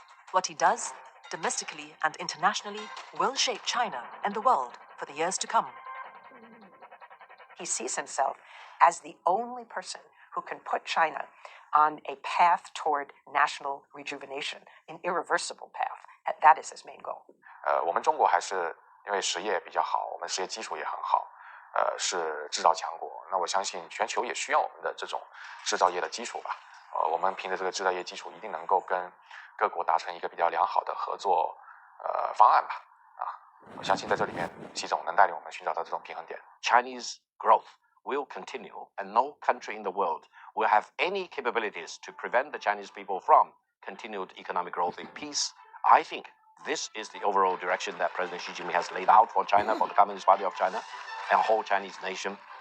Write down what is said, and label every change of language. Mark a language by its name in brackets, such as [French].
[English] What he does, domestically and internationally, will shape China and the world for the years to come. He sees himself as the only person who can put China on a path toward national rejuvenation, an irreversible path. That is his main goal. [Chinese] 我们中国还是因为实业比较好，我们实业基础也很好，是制造强国。那我相信全球也需要我们的这种制造业的基础吧。我们凭着这个制造业基础，一定能够跟各国达成一个比较良好的合作方案吧。我相信在这里面，习总能带领我们寻找到这种平衡点。 [English] Chinese growth will continue, and no country in the world will have any capabilities to prevent the Chinese people from continued economic growth in peace. I think this is the overall direction that President Xi Jinping has laid out for China, for the Communist Party of China, and the whole Chinese nation.